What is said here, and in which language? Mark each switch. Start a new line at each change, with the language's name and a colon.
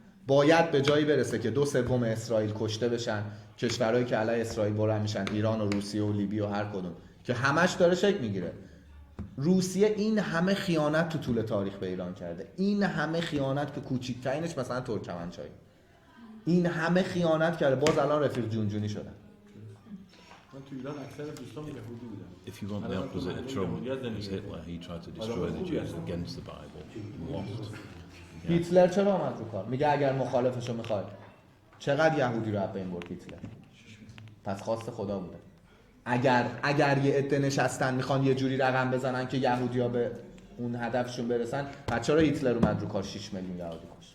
Persian: باید به جایی برسه که 2/3 اسرائیل کشته بشن، کشورهایی که علیه اسرائیل بلند میشن، ایران و روسیه و لیبی و هر کدوم، که همش داره شکل میگیره. روسیه این همه خیانت تو طول تاریخ به ایران کرده، این همه خیانت که کوچیکترینش مثلا ترکمنچای، این همه خیانت کرده، باز الان رفیق جونجونی شدن. من تو ایران اکثر دوستام یهودی بودن.
English: If you want the opposite of Trump, as Hitler, he tried to destroy the Jews against the Bible and lost.
Persian: هیتلر چرا آمد رو کار؟ میگه اگر مخالفشو میخوای. چقدر یهودی رو از بین برد هیتلر؟ پس خواست خدا بوده. اگر یه عده نشستن میخوان یه جوری رقم بزنن که یهودی‌ها به اون هدفشون برسن، پس چرا هیتلر اومد رو کار 6 میلیون یهودی کشت؟